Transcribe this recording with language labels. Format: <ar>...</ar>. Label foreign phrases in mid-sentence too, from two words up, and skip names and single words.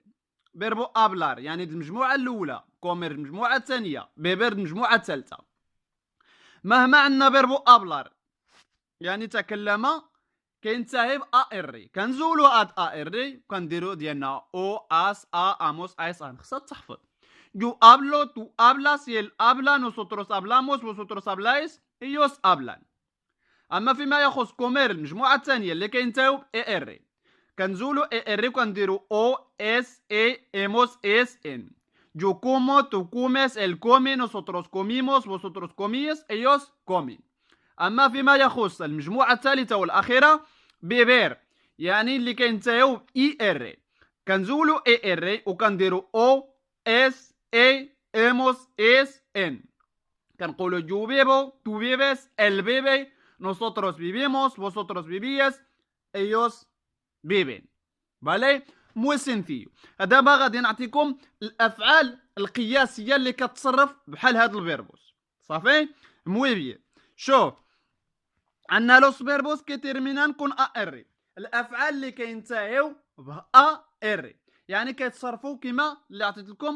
<es>verbo hablar</es> <ar>يعني المجموعه الاولى، كومير المجموعه الثانيه، بيبر المجموعه الثالثه. مهما عندنا</ar> <es>verbo hablar</es> <ar>يعني تكلم كينتهي ب ار، كنزولو اد ار كنديرو ديالنا</ar> <es>o as a amos áis an.</es> <ar>خصها تحفظ.</ar> <es>Yo hablo, tú hablas, y él habla, nosotros hablamos, vosotros habláis, ellos hablan.</es> <ar>اما فيما يخص كومير المجموعه الثانيه اللي كينتهيو ب اي ار، كنزولو اي ار وكنديرو</ar> <es>o es e emos éis en. Yo como, tú comes, él come, nosotros comimos, vosotros comís, ellos comen.</es> <ar>اما فيما يخص المجموعه الثالثه والاخيره بيبير، يعني اللي كينتهيو ب اي ار، كنزولو اي ار وكنديرو</ar> <es>o es e emos éis en. كنقولو yo vivo, tú vives, él vive, nosotros vivimos, vosotros vivís, ellos viven. vale muy sencillo.</es> <ar>دابا غادي نعطيكم الافعال القياسيه اللي كتصرف بحال هاد الفيربوس. صافي.</ar> <es>muy bien.</es> <ar>شوف عندنا</ar> <es>los verbos que terminan con a r,</es> <ar>الافعال اللي كينتهيو ب ا ار يعني كيتصرفوا كما اللي عطيت لكم.</ar>